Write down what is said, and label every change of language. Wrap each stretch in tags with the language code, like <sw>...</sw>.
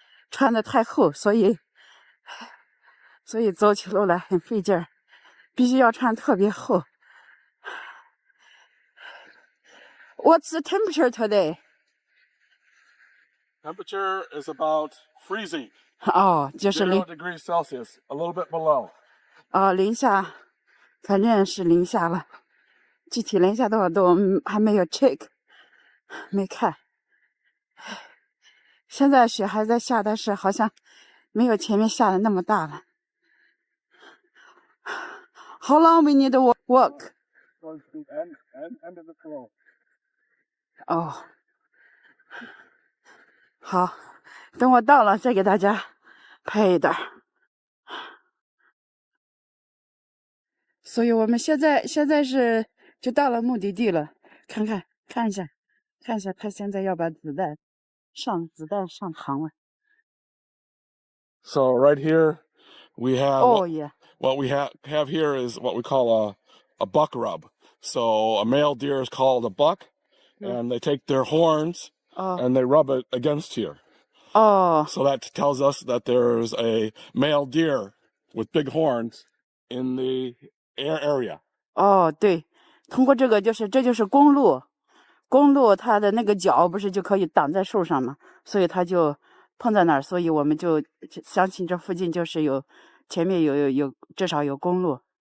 <zh>穿的太厚，所以走起路来很费劲儿，必须要穿特别厚。</zh> <en>What's the temperature today? Temperature is about freezing.</en> <zh>就是</zh> <en>0 degrees Celsius, a little bit below.</en> <zh>零下，反正是零下了。具体零下多少度还没有 check， 没看。现在雪还在下，但是好像没有前面下的那么大了。</zh> <en>How long we need to walk? Towards the end of the flow.</en> <zh>哦，好，等我到了再给大家拍一段。所以我们现在是就到了目的地了，看一下他现在要把子弹上膛了。</zh> <en>So right here, we have Oh yeah. what we have here is what we call a buck rub. So a male deer is called a buck, and they take their horns and they rub it against here. Oh. So that tells us that there's a male deer with big horns in the area.</en> <zh>哦，对，通过这就是公路，它的那个角不是就可以挡在树上嘛，所以它就碰在那儿，所以我们就相信这附近就是前面有至少有公路。</zh>